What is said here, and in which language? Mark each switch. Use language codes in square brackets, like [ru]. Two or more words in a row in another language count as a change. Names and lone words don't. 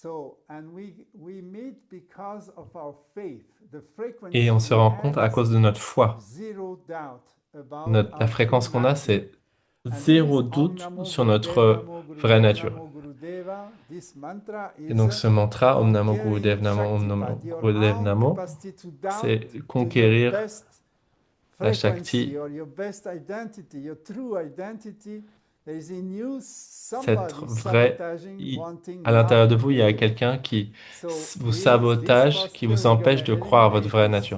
[fr] Et on se rencontre à cause de notre foi. La fréquence qu'on a, c'est zéro doute sur notre vraie nature. Et donc ce mantra, [sa] Om Namo Gurudev Namo, Om Namo Gurudev Namo, [fr] c'est conquérir la Shakti, cette vraie... À l'intérieur de vous, il y a quelqu'un qui vous sabotage, qui vous empêche de croire à votre vraie nature.